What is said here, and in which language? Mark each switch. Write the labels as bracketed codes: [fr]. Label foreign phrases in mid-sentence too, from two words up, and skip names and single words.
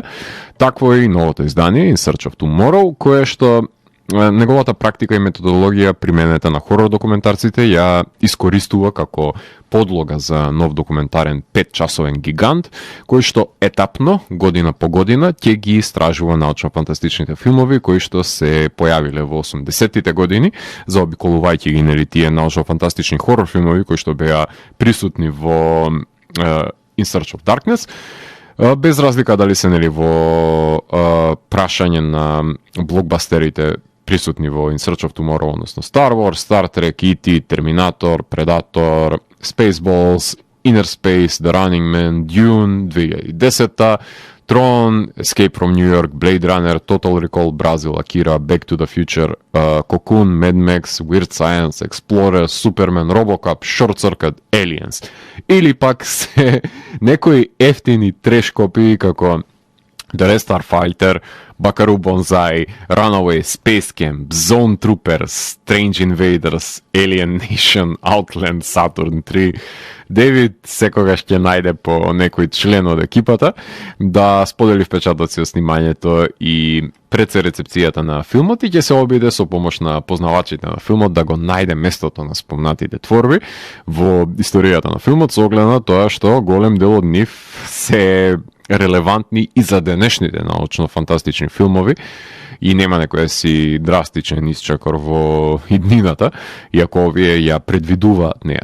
[mk] Такво е и новото издание In Search of Tomorrow, кое што неговата практика и методологија применета на хорор документарците ја искористува како подлога за нов документарен 5-часовен гигант, кој што етапно, година по година, ќе ги истражува научно-фантастичните филмови кои што се појавиле во 80-тите години, заобиколувајќи ги нели тие научно-фантастични хорор филмови кои што беа присутни во In Search of Darkness, без разлика дали се нели во прашање на блокбастерите присутни во In Search of Tomorrow, односно Star Wars, Star Trek, E.T., Terminator, Predator, Spaceballs, Inner Space, The Running Man, Dune 2010-та, Tron, Escape from New York, Blade Runner, Total Recall, Brazil, Akira, Back to the Future, Cocoon, Mad Max, Weird Science, Explorer, Superman, Robocop, Short Circuit, Aliens. Или пак се некои ефтини треш копии како The Red Starfighter, Buckaroo Banzai, Runaway, Space Camp, Zone Troopers, Strange Invaders, Alien Nation, Outland, Saturn 3. Девид секогаш ќе најде по некој член од екипата да сподели впечатоци од снимањето и пред се рецепцијата на филмот и ќе се обиде со помош на познавачите на филмот да го најде местото на спомнатите творби во историјата на филмот со оглед на тоа што голем дел од нив се релевантни и за денешните научно-фантастични филмови и нема некој си драстичен исчекор во иднината, иако овие ја предвидуваат неа.